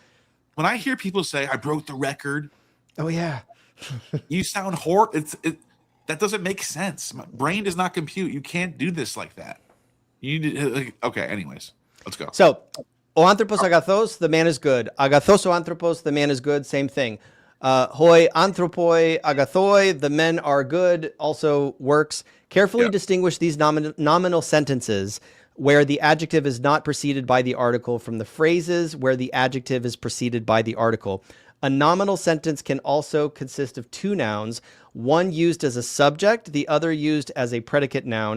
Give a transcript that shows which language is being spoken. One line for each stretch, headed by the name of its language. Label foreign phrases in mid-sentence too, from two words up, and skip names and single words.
English: When I hear people say I broke the record. Oh yeah. You sound horrible. That doesn't make sense. My brain does not compute. You can't do this like that. Okay. Anyways, let's go. So.
Greek: ὁ ἄνθρωπος ἀγαθός,
English: the man is good.
Greek: ἀγαθὸς ὁ ἄνθρωπος,
English: the man is good. Same thing.
Greek: οἱ ἄνθρωποι ἀγαθοί,
English: the men are good, also works. Carefully distinguish these nominal sentences where the adjective is not preceded by the article from the phrases where the adjective is preceded by the article. A nominal sentence can also consist of 2 nouns, one used as a subject, the other used as a predicate noun.